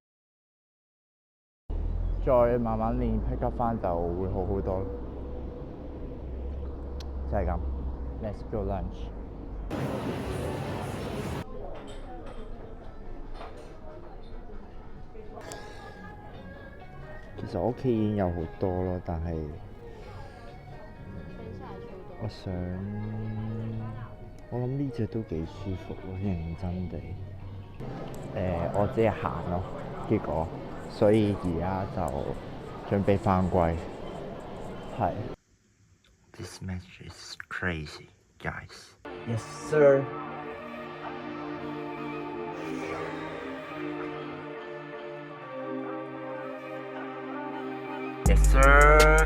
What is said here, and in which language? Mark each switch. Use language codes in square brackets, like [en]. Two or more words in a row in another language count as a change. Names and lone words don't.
[yue] 再慢慢練 [en] pick up [yue] 返就會好好多，就係咁。 [en] Let's go lunch。 [yue] 其實我屋企已經有好多咯，但係我諗呢隻都幾舒服咯，認真地。我只係行咯，結果，所以而家就準備返歸。 [en] 係。This match is crazy, guys. Yes, sir. Yes, sir.